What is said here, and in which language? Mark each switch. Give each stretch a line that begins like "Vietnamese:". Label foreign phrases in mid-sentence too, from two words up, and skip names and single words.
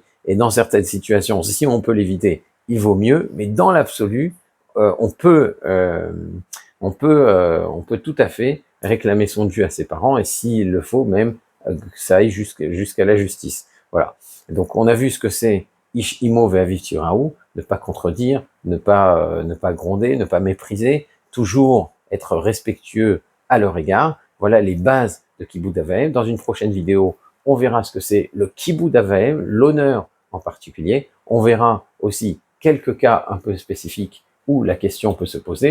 French: Et dans certaines situations, si on peut l'éviter, il vaut mieux. Mais dans l'absolu, on peut tout à fait réclamer son dû à ses parents, et s'il le faut, même que ça aille jusqu'à la justice. Voilà. Donc on a vu ce que c'est
Hebrew: איש אמו ואביו תיראו,
French: ne pas contredire, ne pas gronder, ne pas mépriser, toujours être respectueux à leur égard. Voilà les bases de
Hebrew: כיבוד אב ואם.
French: Dans une prochaine vidéo, on verra ce que c'est le
Hebrew: כיבוד אב ואם,
French: l'honneur en particulier. On verra aussi quelques cas un peu spécifiques où la question peut se poser.